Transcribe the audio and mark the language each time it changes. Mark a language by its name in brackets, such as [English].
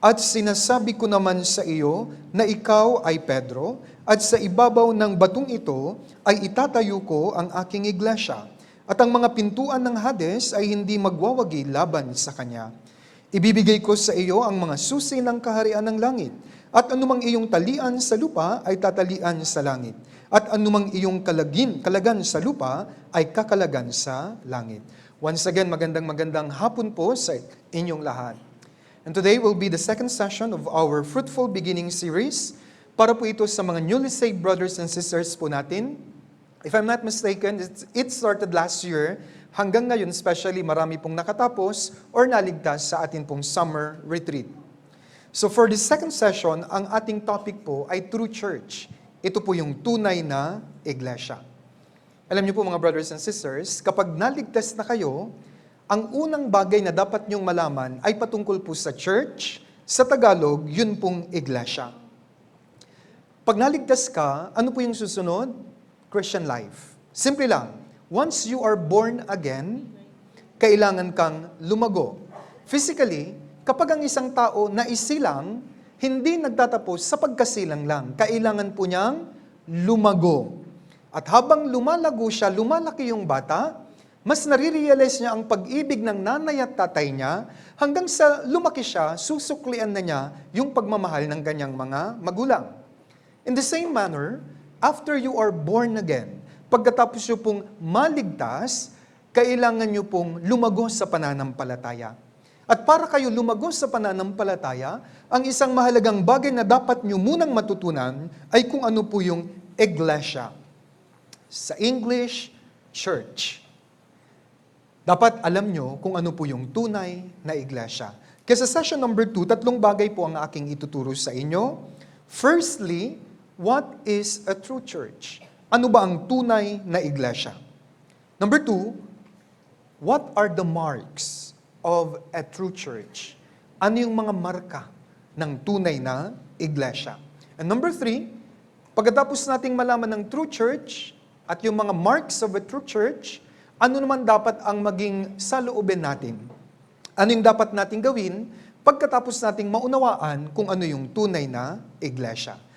[Filipino] At sinasabi ko naman sa iyo na ikaw ay Pedro, at sa ibabaw ng batong ito ay itatayo ko ang aking iglesia, at ang mga pintuan ng Hades ay hindi magwawagi laban sa kanya. Ibibigay ko sa iyo ang mga susi ng kaharian ng langit, at anumang iyong talian sa lupa ay tatalian sa langit. At anumang iyong kalagan sa lupa ay kakalagan sa langit. [English] Once again, [Filipino] magandang hapon po sa inyong lahat. [English] And today will be the second session of our Fruitful Beginning series. [Filipino] Para po ito sa mga [English] newly saved brothers and sisters [Filipino] po natin. [English] If I'm not mistaken, it started last year. [Filipino] Hanggang ngayon, especially marami pong nakatapos or naligtas sa atin pong summer retreat. So for this second session, ang ating topic po ay True Church. Ito po yung tunay na iglesia. Alam niyo po mga [English] brothers and sisters, [Filipino] kapag naligtas na kayo, ang unang bagay na dapat niyong malaman ay patungkol po sa church. Sa Tagalog, yun pong iglesia. Pag naligtas ka, ano po yung susunod? Christian life. Simple lang. [English] Once you are born again, [Filipino] kailangan kang lumago. Physically, kapag ang isang tao na isilang, hindi nagtatapos sa pagkasilang lang. Kailangan po niyang lumago. At habang lumalago siya, lumalaki yung bata, mas nare-realize niya ang pag-ibig ng nanay at tatay niya, hanggang sa lumaki siya, susuklian na niya yung pagmamahal ng kanyang mga magulang. [English] In the same manner, after you are born again, [Filipino] pagkatapos niyo pong maligtas, kailangan niyo pong lumago sa pananampalataya. At para kayo lumago sa pananampalataya, ang isang mahalagang bagay na dapat nyo munang matutunan ay kung ano po yung iglesia. Sa English, church. Dapat alam nyo kung ano po yung tunay na iglesia. Kaya sa session number 2, 3 bagay po ang aking ituturo sa inyo. [English] Firstly, what is a true church? [Filipino] Ano ba ang tunay na iglesia? [English] Number 2, what are the marks of a true church? [Filipino] Ano yung mga marka ng tunay na iglesia? And number 3, pagkatapos nating malaman ng true church at yung mga marks of a true church, ano naman dapat ang maging saloobin natin? Ano yung dapat nating gawin pagkatapos nating maunawaan kung ano yung tunay na iglesia?